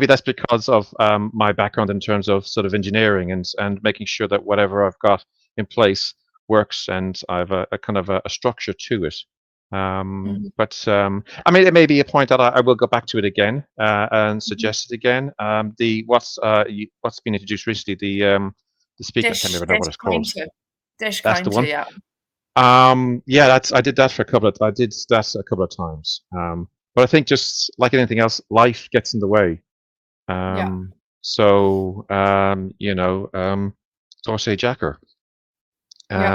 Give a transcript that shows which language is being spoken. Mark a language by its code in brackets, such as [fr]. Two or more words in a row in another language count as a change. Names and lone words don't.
[en] Maybe that's because of my background in terms of sort of engineering and making sure that whatever I've got in place works, and I have a kind of a structure to it. But I mean, it may be a point that I will go back to it again and suggest it again. What's been introduced recently? The speaker, I can't remember now what Deis it's called. Cainte. Deis That's the Cainte, one. yeah. Yeah, I did that I did that a couple of times. But I think just like anything else, life gets in the way. Yeah. So Dorsey Jacker, Yeah.